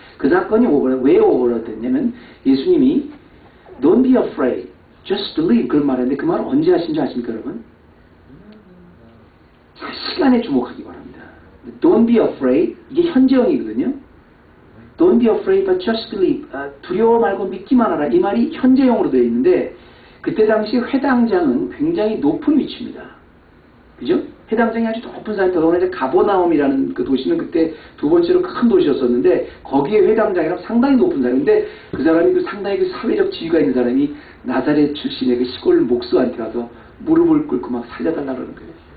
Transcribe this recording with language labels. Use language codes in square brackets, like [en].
[ko] 그 사건이 왜 오버랩됐냐면 예수님이 [en] Don't be afraid, just believe [ko] 그런 말인데 그 말을 언제 하신 줄 아십니까 여러분? 시간에 주목하기 바랍니다. [en] Don't be afraid [ko] 이게 현재형이거든요. [en] Don't be afraid but just believe. [ko] 두려워 말고 믿기만 하라. 이 말이 현재형으로 되어 있는데 그때 당시 회당장은 굉장히 높은 위치입니다. 그죠? 회당장이 아주 높은 사람이 더더구나 이제 가버나움이라는 그 도시는 그때 두 번째로 큰 도시였었는데 거기에 회당장이랑 상당히 높은 사람인데 그 사람이 상당히 사회적 지위가 있는 사람이 나사렛 출신의 그 시골 목수한테 가서 무릎을 꿇고 막 살려달라 그러는 거예요.